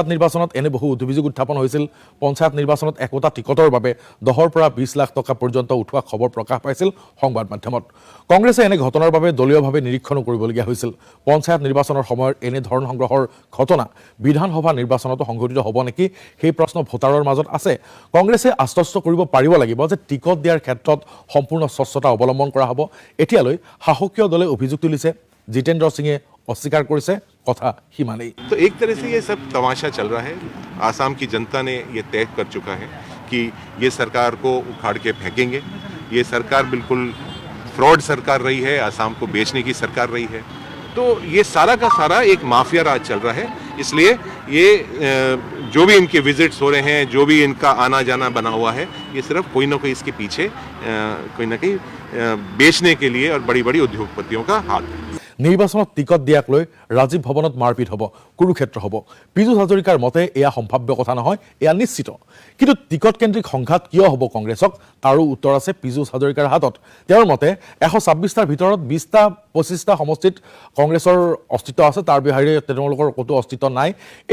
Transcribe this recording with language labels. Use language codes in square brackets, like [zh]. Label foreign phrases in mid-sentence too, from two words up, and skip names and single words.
[as] নিৰ্বাচনত এনে বহু অভিযোগ উত্থাপন হৈছিল পঞ্চায়ত নিৰ্বাচনত একোটা টিকটৰ বাবে 10 পৰা 20 লাখ টকা পৰ্যন্ত উঠোৱা খবৰ প্ৰকাশ পাইছিল সংবাদ মাধ্যমত কংগ্ৰেছে এনে ঘটনাৰ বাবে দলীয়ভাৱে নিৰীক্ষণ কৰিবলগীয়া হৈছিল পঞ্চায়ত নিৰ্বাচনৰ সময়ত এনে ধন সংগ্ৰহৰ ঘটনা বিধানসভা নিৰ্বাচনতো সংঘটিত হ'ব নেকি সেই প্ৰশ্ন ভোটাৰৰ মাজত আছে কংগ্ৰেছে আশ্বস্ত কৰিব পাৰিব লাগিব যে টিকট দিয়াৰ ক্ষেত্ৰত সম্পূৰ্ণ স্বচ্ছতা অৱলম্বন কৰা হ'ব এতিয়ালৈ শাসকীয় দলে অভিযোগ তুলিছে জিতেন্দ্ৰ সিঙে अस्वीकार करिছে কথা হিমানেই [hi] तो एक तरह से ये सब तमाशा चल रहा है आसाम की जनता ने ये तय कर चुका है कि ये सरकार को उखाड़ के फेंकेंगे ये सरकार बिल्कुल फ्रॉड सरकार रही है आसाम को बेचने की सरकार रही है तो ये सारा का सारा एक माफिया राज चल रहा है इसलिए ये जो भी इनके विजिट्स हो रहे हैं जो भी इनका आना जाना बना हुआ है ये सिर्फ कोई ना कोई इसके पीछे कोई ना कोई बेचने के लिए और बड़ी बड़ी उद्योगपतियों का हाथ है [as] নিৰ্বাচনত টিকট দিয়াক লৈ ৰাজীৱ ভৱনত মাৰপিট হ'ব কুৰুক্ষেত্ৰ হ'ব পীযুষ হাজৰিকাৰ মতে এয়া সম্ভাৱ্য কথা নহয় এয়া নিশ্চিত কিন্তু টিকট কেন্দ্ৰিক সংঘাত কিয় হ'ব কংগ্ৰেছক তাৰো উত্তৰ আছে পীযুষ হাজৰিকাৰ হাতত তেওঁৰ মতে 126টাৰ ভিতৰত 20টা 25টা সমষ্টিত কংগ্ৰেছৰ অস্তিত্ব আছে তাৰ বিহাৰে তেওঁলোকৰ কোনো অস্তিত্ব নাই এই